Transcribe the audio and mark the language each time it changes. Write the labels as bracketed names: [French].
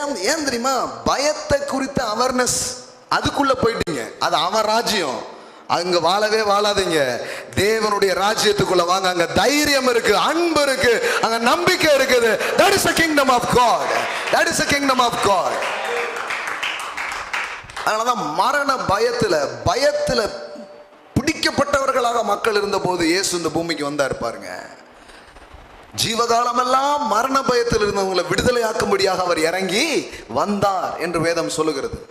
[Tamil] ஏன் தெரியுமா? பயத்தை குறித்த அவேர்னஸ் அதுக்குள்ள போயிட்டீங்க. அது அவன் ராஜ்யம், அங்க வாழவே வாழாதீங்க. தேவனுடைய ராஜ்யத்துக்குள்ள வாங்க. அங்க தைரியம் இருக்கு, அன்பு இருக்கு, அங்க நம்பிக்கை இருக்குது. [English] That is the kingdom of God. That is the kingdom of God. [Tamil] அதனாலதான் மரண பயத்துல பிடிக்கப்பட்டவர்களாக மக்கள் இருந்த போது இயேசு இந்த பூமிக்கு வந்தார் பாருங்க. ஜீவகாலம் எல்லாம் மரண பயத்தில் இருந்தவங்களை விடுதலையாக்கும்படியாக அவர் இறங்கி வந்தார் என்று வேதம் சொல்லுகிறது.